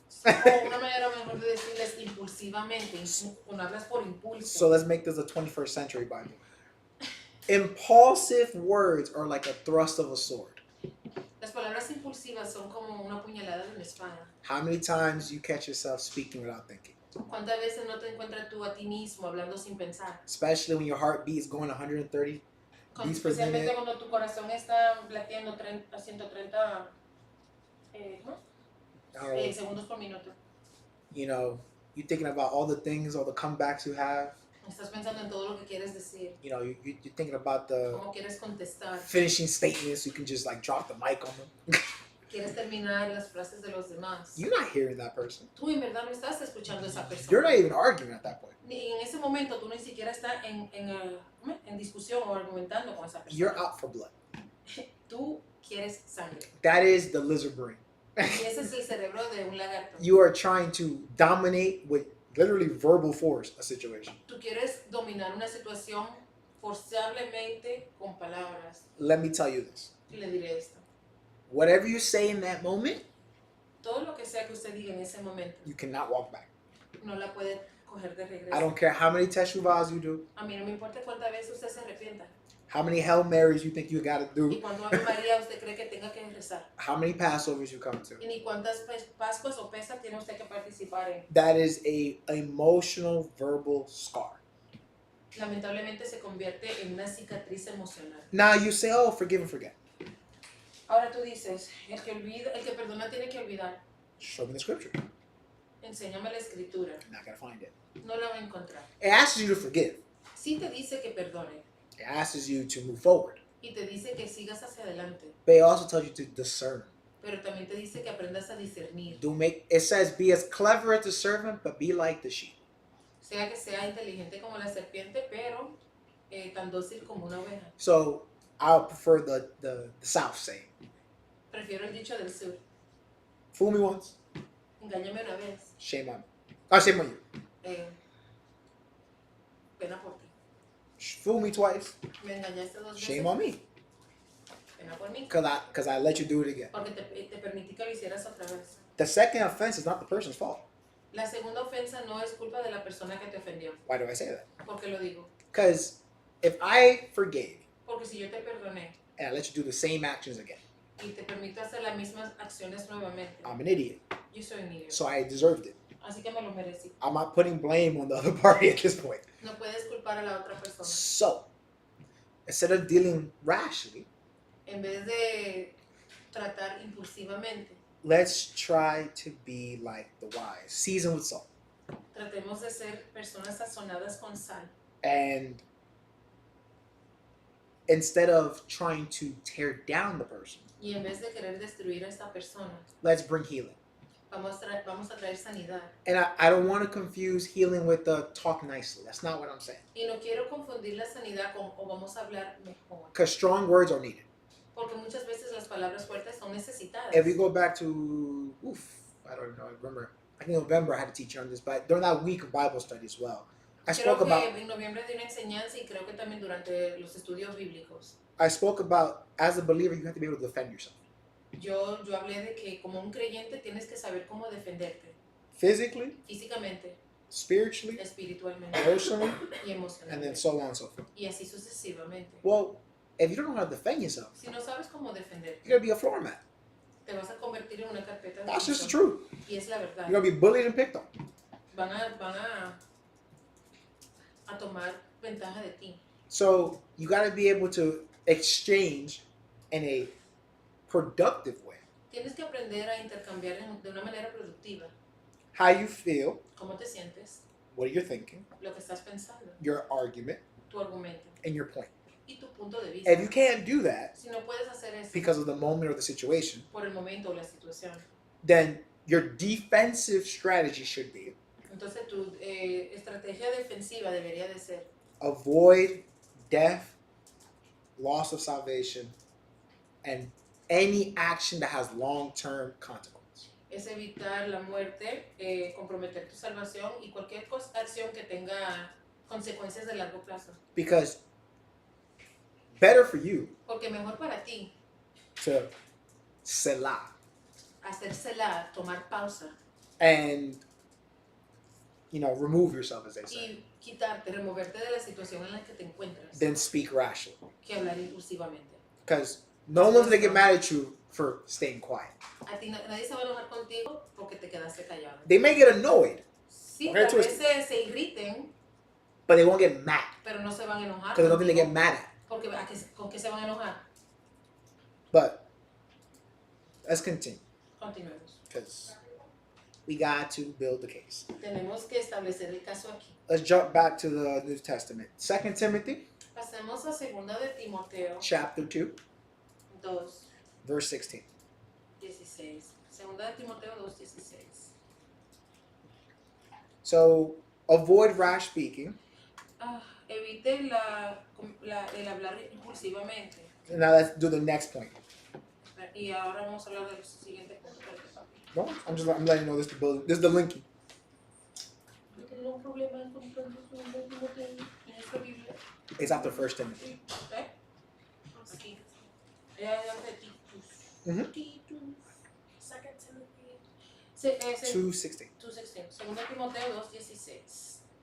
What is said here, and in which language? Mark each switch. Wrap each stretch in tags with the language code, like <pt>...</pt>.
<es>O una manera mejor de decirles impulsivamente, cuando hablas por impulso.</es> <en>So let's make this a 21st century Bible. Impulsive words are like a thrust of a sword.</en> <es>Las palabras impulsivas son como una puñalada de una espada.</es> <en>How many times you catch yourself speaking without thinking?</en> <es>¿Cuántas veces no te encuentras tú a ti mismo hablando sin pensar?</es> <en>Especially when your heartbeat is going 130 beats per</en> <es>Especialmente</es> <en>minute.</en> <es>cuando tu corazón está latiendo a 130 segundos por minuto.</es> <en>You know, you're thinking about all the things, all the comebacks you have.</en> <es>Estás pensando en todo lo que quieres decir,</es> <en>You know, you're thinking about the</en> <es>cómo quieres contestar,</es> <en>finishing statements. You can just like drop the mic on them.</en> <es>quieres terminar las frases de los demás.</es> <en>You're not hearing that person.</en> <es>Tú en verdad no estás escuchando a esa persona.</es> <en>You're not even arguing at that point.</en> <es>Ni en ese momento tú ni siquiera estás en discusión o argumentando con esa persona.</es> <en>You're out for blood.</en> <es>Tú quieres sangre.</es> <en>That is the lizard brain.</en> <es>Y ese es el cerebro de un lagarto.</es> <en>You are trying to dominate with literally verbal force a situation.</en> <es>Tú quieres dominar una situación forzablemente con palabras.</es> <en>Let me tell you this.</en> <es>Y le diré esto.</es> <en>Whatever you say in that moment,</en> <es>Todo lo que sea que usted diga en ese momento,</es> <en>you cannot walk back.</en> <es>no la puede coger de regreso.</es> <en>I don't care how many teshuvahs you do,</en> <es>A mí no me importa cuántas veces usted se arrepienta.</es> <en>how many Hail Marys you think you gotta</en> <es>Y</es> <en>do,</en> <es>cuando Ave María usted cree que tenga que rezar.</es> <en>how many Passovers you come to.</en> <es>Y ni cuántas Pascuas o pesas tiene usted que participar en.</es> <en>That is a emotional verbal scar.</en> <es>Lamentablemente se convierte en una cicatriz emocional.</es> <en>Now you say, oh, forgive and forget.</en> <es>Ahora tú dices, el que perdona tiene que olvidar.</es> <en>Show me the scripture.</en> <es>Enséñame la escritura.</es> <en>I'm not gonna find it.</en> <es>No la va a encontrar.</es> <en>It asks you to forgive.</en> <es>Sí te dice que perdone.</es> <en>It asks you to move forward.</en> <es>Y te dice que sigas hacia adelante.</es> <en>But it also tells you to discern.</en> <es>Pero también te dice que aprendas a discernir.</es> <en>It says, be as clever as the serpent, but be like the sheep.</en> <es>Sea que sea inteligente como la serpiente, pero tan dócil como una oveja.</es> <en>So I prefer the South saying.</en> <es>Prefiero el dicho del sur.</es> <en>Fool me once,</en> <es>Engáñame una vez.</es> <en>shame on me. Oh, shame on you.</en> <es>Pena por ti.</es> <en>Fool me twice,</en> <es>Me engañaste dos veces.</es> <en>shame on me.</en> <es>Pena por mí.</es> <en>Because I let you do it again.</en> <es>Porque te permití que lo hicieras otra vez.</es> <en>The second offense is not the person's fault.</en> <es>La segunda ofensa no es culpa de la persona que te ofendió.</es> <en>Why do I say that?</en> <es>¿Por qué lo digo?</es> <en>Because if I forgave</en> <es>Porque si yo te perdoné</es> <en>and I let you do the same actions again,</en> <es>y te permito hacer las mismas acciones nuevamente,</es> <en>I'm an idiot.</en> <es>yo soy un idiota.</es> <en>So I deserved it.</en> <es>Así que me lo merecí.</es> <en>I'm not putting blame on the other party at this point.</en> <es>No puedes culpar a la otra persona.</es> <en>So instead of dealing rashly,</en> <es>En vez de tratar impulsivamente,</es> <en>let's try to be like the wise, seasoned with salt.</en> <es>tratemos de ser personas sazonadas con sal.</es> <en>And instead of trying to tear down the person,</en> <es>Y en vez de querer destruir a esta persona,</es> <en>let's bring healing.</en> <es>vamos a traer sanidad.</es> <en>And I don't want to confuse healing with the talk nicely. That's not what I'm saying.</en> <es>Y no quiero confundir la sanidad con o vamos a hablar mejor.</es> <en>Because strong words are needed.</en> <es>Porque muchas veces las palabras fuertes son necesitadas.</es> <en>If we go back to, I don't know, I remember, I think in November I had to teach you on this, but during that week of Bible study as well, I</en> <es>Creo</es> <en>spoke</en> <es>que</es> <en>about,</en> <es>en noviembre di una enseñanza y creo que también durante los estudios bíblicos.</es> <en>as a believer, you have to be able to defend yourself.</en> <es>Yo hablé de que como un creyente tienes que saber cómo defenderte.</es> <en>Physically,</en> <es>Físicamente,</es> <en>spiritually,</en> <es>espiritualmente</es> <en>personally,</en> <es>y</es> <en>and then</en> <es>emocionalmente.</es> <en>so on and so forth.</en> <es>Y así sucesivamente.</es> <en>Well, if you don't know how to defend yourself,</en> <es>Si no sabes cómo defenderte,</es> <en>you're going to be a floor mat.</en> <es>te vas a convertir en una carpeta de</es> <en>That's just the</en> <es>piso.</es> <en>truth.</en> <es>Y es la verdad.</es> <en>You're going to be bullied and picked on.</en> <es>Van a tomar ventaja de ti.</es> <en>So you got to be able to exchange in a productive way.</en> <es>Tienes que aprender a intercambiar de una manera productiva.</es> <en>How you feel,</en> <es>¿Cómo te sientes?</es> <en>what you're thinking,</en> <es>Lo que estás pensando.</es> <en>your argument,</en> <es>Tu argumento.</es> <en>and your point.</en> <es>Y tu punto de vista.</es> <en>If you can't do that</en> <es>Si no puedes hacer eso</es> <en>because of the moment or the situation,</en> <es>por el momento o la situación,</es> <en>then your defensive strategy should be</en> <es>Entonces tu estrategia defensiva debería de ser</es> <en>avoid death, loss of salvation, and any action that has long-term consequence.</en> <es>es evitar la muerte, comprometer tu salvación y cualquier acción que tenga consecuencias de largo plazo.</es> <en>Because better for you</en> <es>Porque mejor para ti</es> <en>to selah</en> <es>hacérsela, tomar pausa</es> <en>and remove yourself, as they say,</en> <es>y quitarte, removerte de la situación en la que te encuentras,</es> <en>then speak rashly.</en> <es>que hablar impulsivamente.</es> <en>Because no one's gonna get mad at you for staying quiet.</en> <es>A ti nadie se va a enojar contigo porque te quedaste callado.</es> <en>They may get annoyed,</en> <es>Sí,</es> <en>Okay,</en> <es>tal</es> <en>twist</en> <es>vez se irriten,</es> <en>but they won't get mad</en> <es>pero no se van a enojar.</es> <en>because there's nothing to</en> <es>contigo,</es> <en>get mad at.</en> <es>Porque ¿con qué se van a enojar?</es> <en>But let's continue</en> <es>Continuemos.</es> <en>because we got to build the case.</en> <es>Tenemos que establecer el caso aquí.</es> <en>Let's jump back to the New Testament. 2 Timothy</en> <es>Pasemos a 2 de Timoteo</es> <en>chapter 2,</en> <es>2,</es> <en>verse 16.</en> <es>16. 2 de Timoteo 2, 16.</es> <en>So avoid rash speaking.</en> <es>Evite el hablar impulsivamente.</es> <en>Now let's do the next point.</en> <es>Y ahora vamos a hablar de los siguientes puntos.</es> <en>No, I'm letting you know this is the linking.</en> <es>No tengo un problema encontrando 2 de Timoteo en esta Biblia.</es> <en>It's after 1 Timothy.</en> <es>Aquí. Allá de Titus. Mhm.</es> <en>Titus. 2 Timothy. 2:16.</en> <es>2:16. 2 Timoteo 2:16.</es>